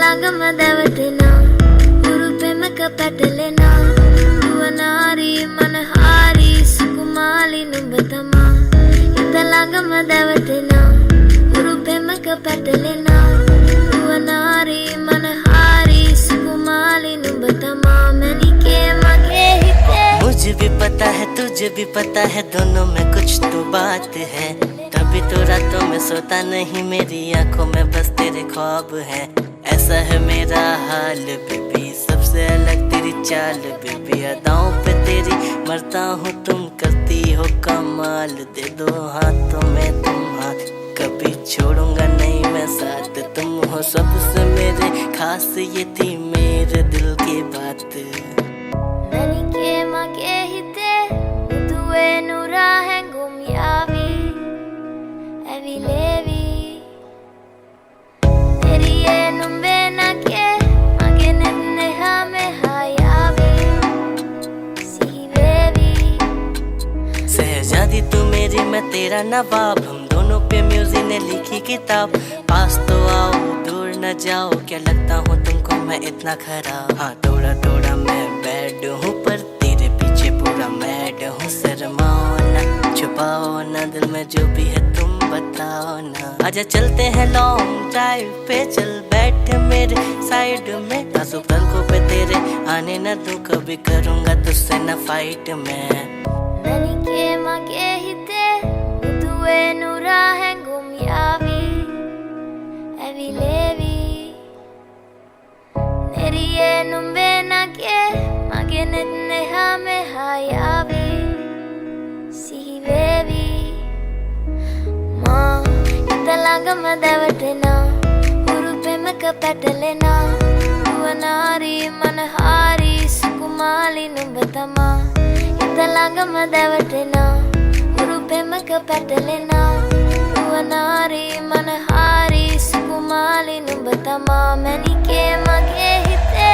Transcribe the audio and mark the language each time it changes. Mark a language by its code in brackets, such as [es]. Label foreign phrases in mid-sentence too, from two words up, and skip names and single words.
[si] මදවටෙනා උරුපෙමක පැටලෙනා දුවනාරී මනහාරී සුකුමාලි නුඹ තමා හිත ළඟම දැවටෙනා උරුපෙමක පැටලෙනා දුවනාරී මනහාරී සුකුමාලි නුඹ තමා මැනිකේ මගේ හිතේ [hi] मुझे भी पता है तुझे भी पता है दोनों में कुछ तो बात है तभी तो रातों में सोता नहीं मेरी आंखों में बस तेरे ख्वाब है ऐसा है मेरा हाल बेबी सबसे अलग तेरी चाल बेबी अदाओं पे तेरी मरता हूँ तुम करती हो कमाल दे दो हाथों में तुम हाथ कभी छोड़ूंगा नहीं मैं साथ तुम हो सबसे मेरे खास ये थी मेरे दिल की बात [si] මැනිකේ මගේ හිතේ මුදුවේ නුරා හැඟුම් යාවි ඇවිලේවි එරියේ නුඹේ නගේ මගේ නෙන්නෙහා මෙහා යාවි සිහිවේවි [hi] शहजादी तू मेरी मैं तेरा नवाब हम दोनों पे म्यूजिक ने लिखी किताब पास तो आओ दूर न जाओ क्या लगता हूँ तुमको मैं इतना खराब हाँ थोड़ा थोड़ा मैं बैड हूँ पर तेरे पीछे पूरा मैड हूँ शर्माओ ना छुपाओ ना दिल में जो भी है तुम बताओ ना आजा चलते हैं [en] long drive [hi] पे चल बैठ मेरे साइड में आंसू पलकों पे तेरे आने न दूं कभी करूँगा तुझसे न फाइट में [si] මැනිකේ මගේ හිතේ මුදුවේ නුරා හැඟුම් යාවි ඇවිලේවි එරියේ නුඹේ නගේ මගේ නෙන්නෙහා මෙහා යාවි සිහිවේවි මා හිත ළඟම දැවටෙනා උරුපෙමක පැටලෙනා දුවනාරී මනහාරී සුකුමාලි නුඹ තමා හිත ළඟම දැවටෙනා උරුපෙමක පැටලෙනා දුවනාරී මනහාරී සුකුමාලි නුඹ තමා මැනිකේ මගේ හිතේ